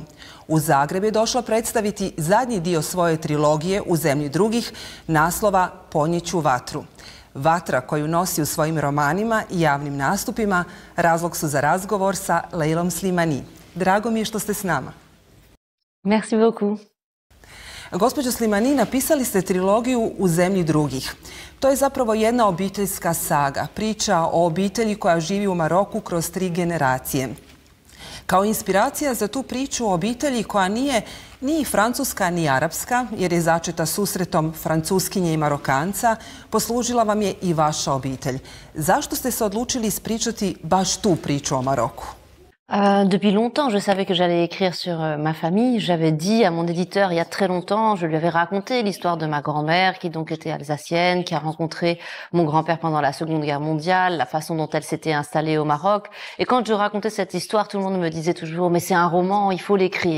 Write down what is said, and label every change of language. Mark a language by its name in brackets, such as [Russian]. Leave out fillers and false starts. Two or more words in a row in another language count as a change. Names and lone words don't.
[Croatian] U Zagreb je došla predstaviti zadnji dio svoje trilogije U zemlji drugih, naslova Ponjeću vatru. Vatra koju nosi u svojim romanima i javnim nastupima razlog su za razgovor sa Leilom Slimani. Drago mi je što ste s nama. [French] Merci beaucoup. [Croatian] Gospođo Slimani, napisali ste trilogiju U zemlji drugih. To je zapravo jedna obiteljska saga, priča o obitelji koja živi u Maroku kroz 3 generacije. Kao inspiracija za tu priču o obitelji koja nije ni francuska ni arapska, jer je začeta susretom Francuskinje i Marokanca, poslužila vam je i vaša obitelj. Zašto ste se odlučili ispričati baš tu priču o Maroku? [French] Depuis longtemps, je savais que j'allais écrire sur ma famille. J'avais dit à mon éditeur il y a très longtemps, je lui avais raconté l'histoire de ma grand-mère qui donc était alsacienne, qui a rencontré mon grand-père pendant la Seconde Guerre mondiale, la façon dont elle s'était installée au Maroc. Et quand je racontais cette histoire, tout le monde me disait toujours « mais c'est un roman, il faut l'écrire ».